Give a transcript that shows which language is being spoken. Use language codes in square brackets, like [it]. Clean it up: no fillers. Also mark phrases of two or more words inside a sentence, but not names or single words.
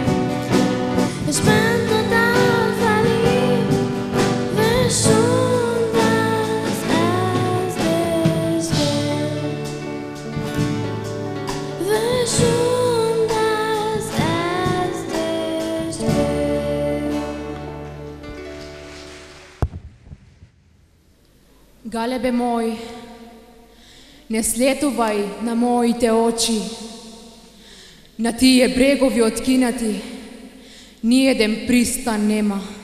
[de] Ich bin total verliebt, will schon das erste sehen. Will schon das erste sehen. [mk] Галебе мой, не слетувај на моите очи, на тие брегови откинати, ниеден пристан нема.